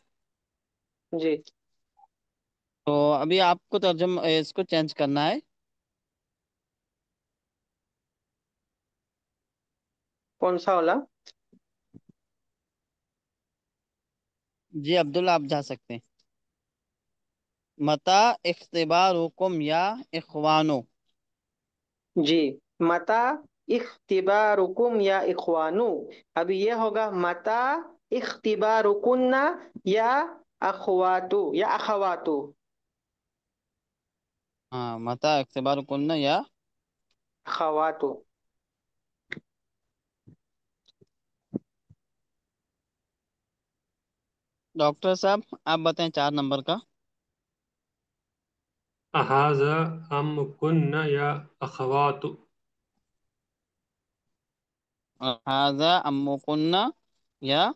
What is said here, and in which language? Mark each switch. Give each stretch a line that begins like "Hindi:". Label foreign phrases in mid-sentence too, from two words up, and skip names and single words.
Hindi: जी। तो अभी आपको तर्जम इसको चेंज करना है। कौन सा वाला? जी अब्दुल्ला, आप जा सकते हैं।
Arabic: متى اختبارُكم يا إخوانُ.
Hindi: जी।
Arabic: متى اختبارُكم يا إخوانُ.
Hindi: अब ये होगा
Arabic: متى اختبارُكنّ يا أخواتُ. हाँ, متى اختبارُكنّ يا. खवातु।
Hindi: डॉक्टर साहब, आप बताएं 4 नंबर का।
Arabic: أهذا أم كنّ يا أخواتُ. هذا أمّكنّ يا